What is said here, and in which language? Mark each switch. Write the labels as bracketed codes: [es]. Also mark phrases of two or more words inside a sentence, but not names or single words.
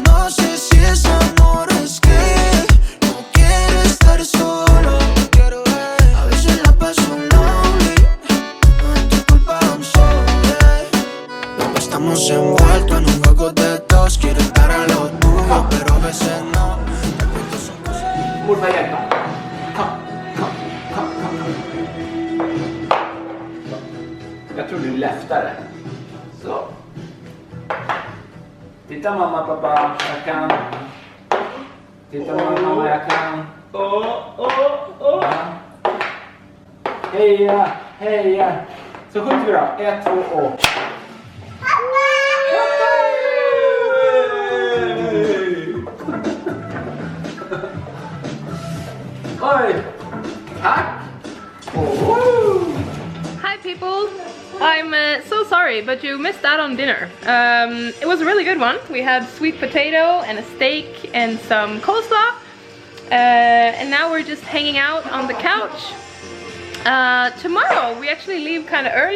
[es] No sé si es amor, es que no quiero estar solo. A veces la paso lonely, no es tu culpa, [en] I'm sorry. [es] Estamos envueltos en un juego de dos. Quiero estar a lo tuyo, pero a veces no. [sv] Borde jag hjälpa? Kom. Jag tror du är läftare. Så. Titta mamma, pappa, jag kan. Titta mamma, jag kan. Ja. Heja. Så skjuter vi då. 1, 2 och. Oi! Tack! [en] Hi people! I'm so sorry, but you missed out on dinner. It was a really good one. We had sweet potato and a steak and some coleslaw. And now we're just hanging out on the couch. Tomorrow we actually leave kind of early.